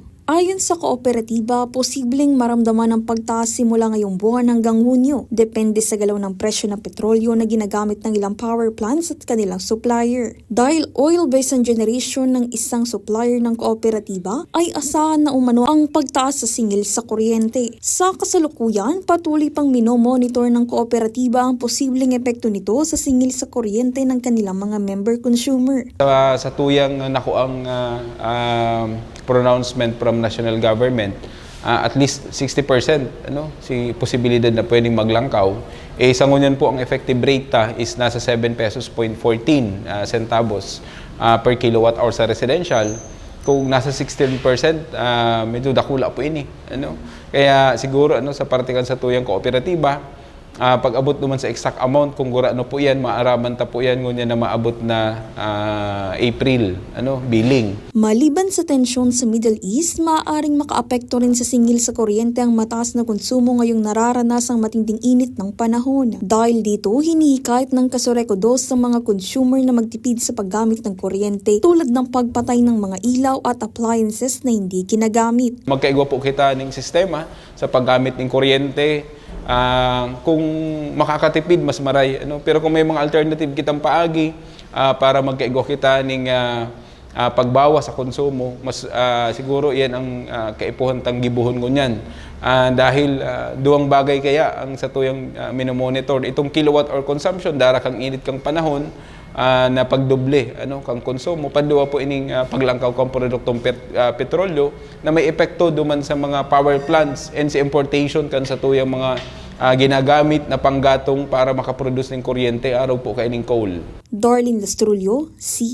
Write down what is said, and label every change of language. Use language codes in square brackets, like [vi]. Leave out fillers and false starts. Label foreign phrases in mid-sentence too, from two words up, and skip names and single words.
[tl] Ayon sa kooperatiba, posibleng maramdaman ang pagtaas simula ngayong buwan hanggang Hunyo, depende sa galaw ng presyo ng petrolyo na ginagamit ng ilang [en] power plants [tl] at kanilang supplier. Dahil oil-based ang generation ng isang supplier ng kooperatiba, ay asahan na umano ang pagtaas sa singil sa kuryente. Sa kasalukuyan, patuloy pang minomonitor ng kooperatiba ang posibleng epekto nito sa singil sa kuryente ng kanilang mga [en] member consumer. [bik] Sa tuyang nakuang [en] pronouncement from national government, [bik] at least 60% si posibilidad na pwedeng maglangkaw. Sa ngunyan po ang [en] effective rate is [bik] nasa 7 pesos 14 centavos [en] per kilowatt hour [bik] sa residential. Kung nasa 16%, medyo dakula po ini. Kaya siguro sa partikan sa tuyang kooperatiba, pag abot naman sa [en] exact amount, [bik] kung gura po yan, maaraman ta po yan ngunyan na maabot na [en] April billing. [tl] Maliban sa tensyon sa Middle East, maaaring makaapekto rin sa singil sa kuryente ang mataas na konsumo ngayong nararanasang matinding init ng panahon. Dahil dito, hinihikayat ng Casoreco 2 sa mga consumer na magtipid sa paggamit ng kuryente tulad ng pagpatay ng mga ilaw at appliances na hindi ginagamit. [bik] Magkaigwa po kita ng sistema sa paggamit ng kuryente. Kung makakatipid, mas maray. Pero kung may mga alternative kitang paagi para magkaigwa kita ng pagbawas sa konsumo, mas siguro yan ang kaipuhan tang gibuhon ko niyan. Dahil duwang bagay kaya ang sa tuyang minomonitor. Itong [en] kilowatt hour consumption, [bik] dara kang init kang panahon, na pagdoble kang konsumo, panduwa po ining paglangkaw kang produktong petrolyo na may epekto duman sa mga [en] power plants [bik] and sa importation kan sa tuyang mga ginagamit na panggatong para makaproduce ng kuryente araw po kaining coal.